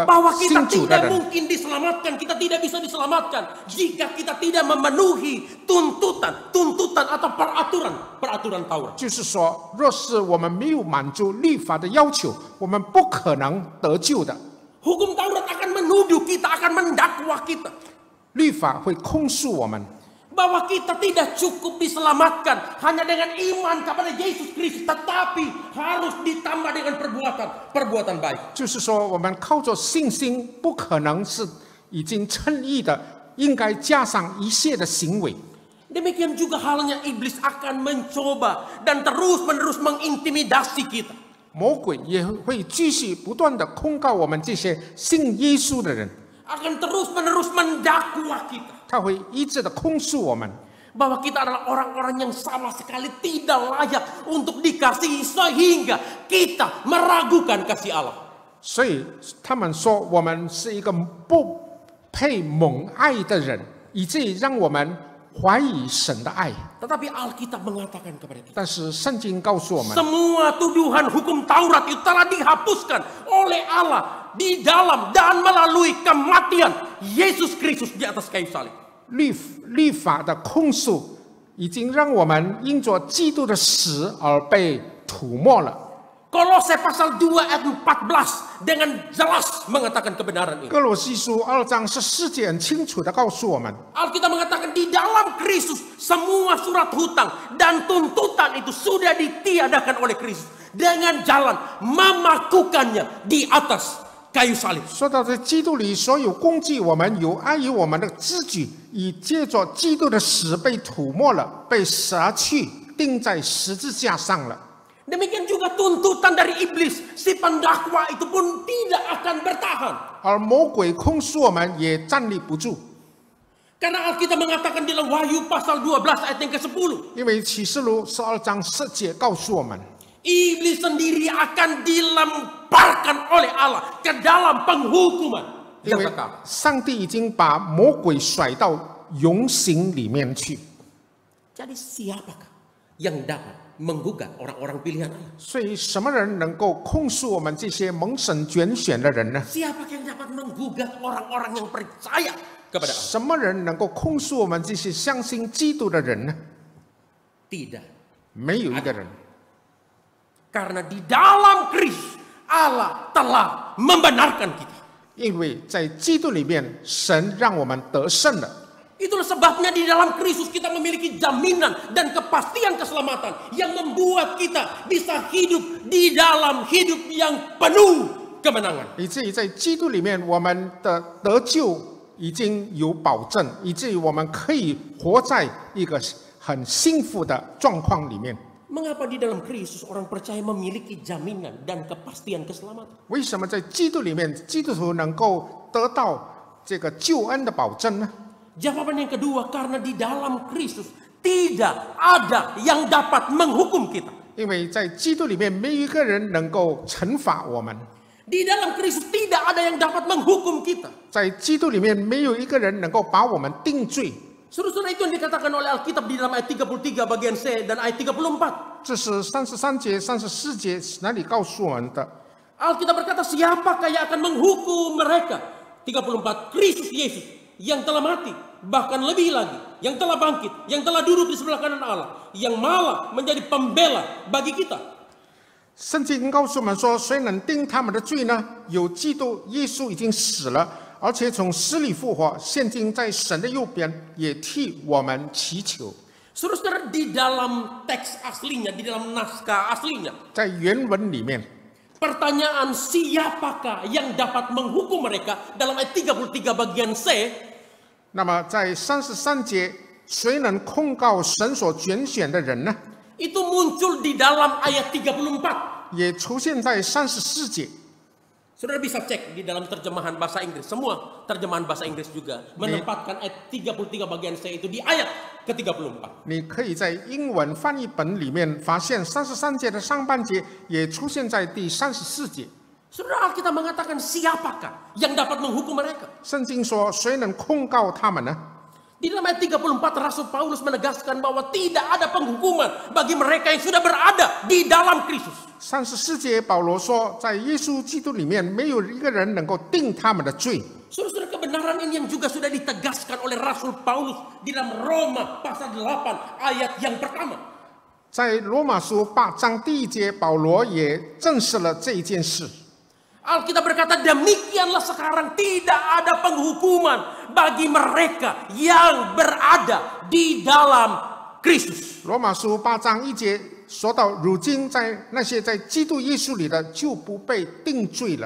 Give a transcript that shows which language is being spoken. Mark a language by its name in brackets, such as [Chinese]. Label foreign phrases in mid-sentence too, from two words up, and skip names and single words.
[Indonesian] bahwa [Chinese] 信 [Indonesian] kita [Chinese] 主的 [Indonesian] tidak [Chinese] 人， [Indonesian] mungkin diselamatkan, kita tidak bisa diselamatkan jika kita tidak memenuhi tuntutan atau peraturan Taurat. [Chinese] 就是说，若是我们没有满足律法的要求，我们不可能得救的。 [Indonesian] Hukum Taurat akan menuduh kita, akan mendakwa kita [Chinese] 律法会控诉我们， [Indonesian] bahwa kita tidak cukup diselamatkan hanya dengan iman kepada Yesus Kristus, tetapi harus ditambah dengan perbuatan baik. [Chinese] 就是说，我们靠着信心，不可能是已经称义的，应该加上一切的行为。 [Indonesian] Demikian juga halnya iblis akan mencoba dan terus-menerus mengintimidasi kita. [Chinese] 魔鬼也会继续不断的控告我们这些信耶稣的人， [Indonesian] Akan terus-menerus mendakwa kita [Chinese] 他会一直的控诉我们， [Indonesian] bahwa kita adalah orang-orang yang sama sekali tidak layak untuk dikasihi sehingga kita meragukan kasih Allah. [Chinese] 所以他们说我们是一个不配蒙爱的人，以至于让我们怀疑神的爱。 [Indonesian] Tetapi Alkitab mengatakan kepada kita, [Chinese] 但是圣经告诉我们， [Indonesian] semua tuduhan hukum Taurat itu telah dihapuskan oleh Allah di dalam dan melalui kematian Yesus Kristus di atas kayu salib. [Chinese] 律法的控诉已经让我们因着基督的死而被涂抹了。 [Indonesian] Kolose pasal 2 ayat 14 dengan jelas mengatakan kebenaran ini. [Chinese] 哥罗西书2章14节很清楚的告诉我们， [Indonesian] Alkitab mengatakan di dalam Kristus semua surat hutang dan tuntutan itu sudah ditiadakan oleh Kristus dengan jalan memakukannya di atas kayu salib. [Chinese] 说到在基督里所有攻击我们、有碍于我们的支举，已借着基督的死被涂抹了，被舍去，钉在十字架上了。 [Indonesian] Demikian juga tuntutan dari iblis, si pendakwa itu pun tidak akan bertahan. [Chinese] 而魔鬼控诉我们也站立不住， [Indonesian] Karena Alkitab mengatakan di dalam Wahyu pasal 12 ayat yang ke-10, [Chinese] 因为启示录12章10节告诉我们， [Indonesian] iblis sendiri akan dilemparkan oleh Allah ke dalam penghukuman [Chinese] 因 [Indonesian] yang [Chinese] 为 [Indonesian] kekal. [Chinese] 上帝已经把魔鬼甩到永刑里面去。 [Indonesian] Jadi siapakah yang dapat menggugat orang-orang pilihan Allah? [Chinese] 所以，什么人能够控诉我们这些蒙神拣选的人呢？ [Indonesian] Siapakah yang dapat menggugat orang-orang yang percaya kepada Allah? [Chinese] 什么人能够控诉我们这些相信基督的人呢？ [Indonesian] Tidak. [Chinese] 没有一个人， [Indonesian] Karena di dalam Kristus Allah telah membenarkan kita. [Chinese] 因为在基督里面，神让我们得胜了。 [Indonesian] Itulah sebabnya di dalam Kristus kita memiliki jaminan dan kepastian keselamatan yang membuat kita bisa hidup di dalam hidup yang penuh kemenangan. [Chinese] 以至于在基督里面，我们的得救已经有保证，以至于我们可以活在一个很幸福的状况里面。 [Indonesian] Mengapa di dalam Kristus orang percaya memiliki jaminan dan kepastian keselamatan? [Chinese] 为什么在基督里面，基督徒能够得到这个救恩的保证呢？ [Indonesian] Jawaban yang kedua, karena di dalam Kristus tidak ada yang dapat menghukum kita. [Chinese] 因为在基督里面，没有一个人能够惩罚我们。 [Indonesian] Di dalam Kristus tidak ada yang dapat menghukum kita. [Chinese] 在基督里面，没有一个人能够把我们定罪。 [Indonesian] Saudara-saudara, itu yang dikatakan oleh Alkitab di dalam ayat 33 bagian C dan ayat 34. [Chinese] 这是33节、34节哪里告诉我们的？ [Indonesian] Alkitab berkata, siapakah yang akan menghukum mereka? 34, Kristus Yesus yang telah mati, bahkan lebih lagi, yang telah bangkit, yang telah duduk di sebelah kanan Allah, yang malah menjadi pembela bagi kita. [Chinese] 圣经告诉我们说，谁能定他们的罪呢？有基督耶稣已经死了，而且从死里复活，现今在神的右边，也替我们祈求。 [Indonesian] Saudara-saudara, di dalam teks aslinya, di dalam naskah aslinya, [Chinese] 在原文里面， [Indonesian] pertanyaan siapakah yang dapat menghukum mereka dalam ayat 33 bagian C, [Chinese] 那么在33节，谁能控告神所拣选的人呢？ [Indonesian] itu muncul di dalam ayat 34. [Chinese] 也出现在34节。 [Indonesian] Saudara bisa cek di dalam terjemahan bahasa Inggris. Semua terjemahan bahasa Inggris juga menempatkan ayat 33 bagian C itu di ayat ke-34. [Chinese] 你可以在英文翻译本里面发现33节的上半节也出现在第34节。 [Indonesian] Saudara, Alkitab mengatakan siapakah yang dapat menghukum mereka? [Chinese] 圣经说，谁能控告他们呢？ [Indonesian] Di dalam ayat 34 Rasul Paulus menegaskan bahwa tidak ada penghukuman bagi mereka yang sudah berada di dalam Kristus. [Chinese] 34 节保罗说，在耶稣基督里面，没有一个人能够定他们的罪。 [Indonesian] Saudara-saudara, kebenaran ini yang juga sudah ditegaskan oleh Rasul Paulus di dalam Roma pasal 8 ayat yang pertama. [Chinese] 在罗马书8章第1节，保罗也证实了这一件事。 [Indonesian] Alkitab berkata, demikianlah sekarang tidak ada penghukuman bagi mereka yang berada di dalam Kristus. [Chinese] 罗马书8章1节说到，如今在那些在基督耶稣里的，就不被定罪了。